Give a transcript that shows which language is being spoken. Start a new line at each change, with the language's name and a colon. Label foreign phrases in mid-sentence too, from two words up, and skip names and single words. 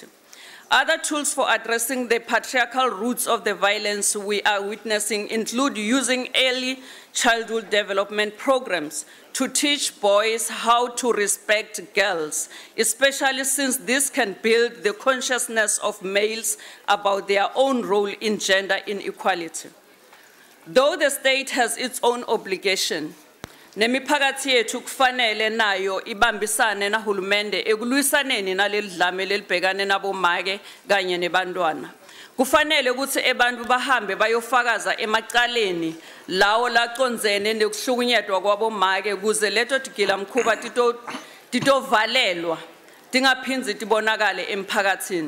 English: Other tools for addressing the patriarchal roots of the violence we are witnessing include using early childhood development programs to teach boys how to respect girls, especially since this can build the consciousness of males about their own role in gender inequality. Though the state has its own obligation,
Swati: nemiphakathi yethu kufanele nayo ibambisane nahulumende ekulwisaneni naleli dlame lelibhekane nabomake kanye nebantwana. Kufanele ukuthi abantu bahambe bayofakaza emacaleni lawo lacondzene nekuhlukunyezwa kwabomake kuze leto tigilamkhuba titovalelwa tingaphinzi tibonakale emphakathini.